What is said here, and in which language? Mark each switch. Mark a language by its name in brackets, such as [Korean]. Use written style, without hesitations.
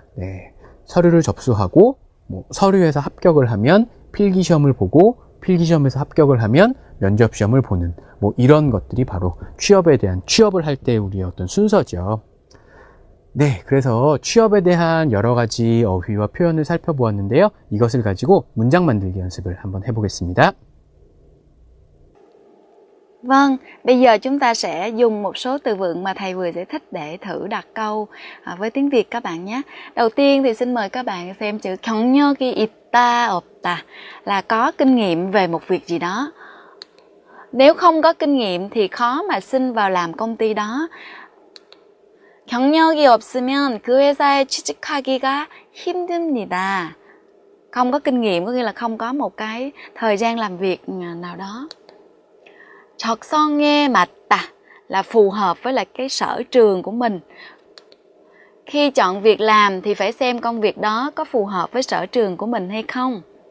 [Korean] 네, 서류를 접수하고 뭐 서류에서 합격을 하면 필기시험을 보고 필기시험에서 합격을 하면 면접시험을 보는 뭐 이런 것들이 바로 취업에 대한 취업을 할 때 우리의 어떤 순서죠. 네, 그래서 취업에 대한 여러 가지 어휘와 표현을 살펴보았는데요. 이것을 가지고 문장 만들기 연습을 한번 해보겠습니다. [Vietnamese] Vâng, bây giờ chúng ta sẽ dùng một số từ vựng mà thầy vừa giải thích để thử đặt câu với tiếng Việt các bạn nhé. Đầu tiên thì xin mời các bạn xem chữ [Korean] 경력이 있다, 없다 [Vietnamese] là có kinh nghiệm về một việc gì đó. Nếu không có kinh nghiệm thì khó mà xin vào làm công ty đó. [Korean] 경력이 없으면 그 회사에 취직하기가 힘듭니다. [Vietnamese] Không có kinh nghiệm có nghĩa là không có một cái thời gian làm việc nào đó. [Korean] 적성에 맞다 [Vietnamese] là phù hợp với lại cái sở trường của mình. Khi chọn việc làm thì phải xem công việc đó có phù hợp với sở trường của mình hay không.